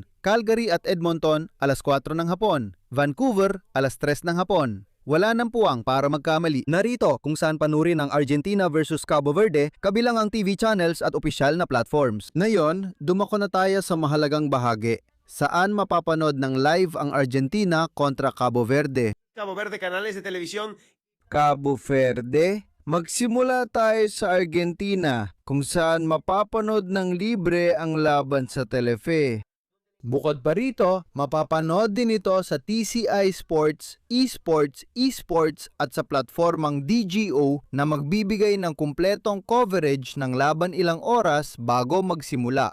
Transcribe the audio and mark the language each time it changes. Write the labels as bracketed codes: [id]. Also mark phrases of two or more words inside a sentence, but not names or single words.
[tl] Calgary at Edmonton, alas 4 ng hapon. Vancouver, alas 3 ng hapon. Wala nang puwang para magkamali. Narito kung saan panurin ang Argentina versus Cabo Verde, kabilang ang [en] TV channels [tl] at opisyal na platforms. Ngayon, dumako na tayo sa mahalagang bahagi. Saan mapapanood ng live ang Argentina kontra Cabo Verde? [es] Cabo Verde, canales de televisión. [tl] Cabo Verde, magsimula tayo sa Argentina kung saan mapapanood ng libre ang laban sa Telefe. Bukod pa rito, mapapanood din ito sa TCI Sports, Esports at sa platformang DGO na magbibigay ng kumpletong coverage ng laban ilang oras bago magsimula.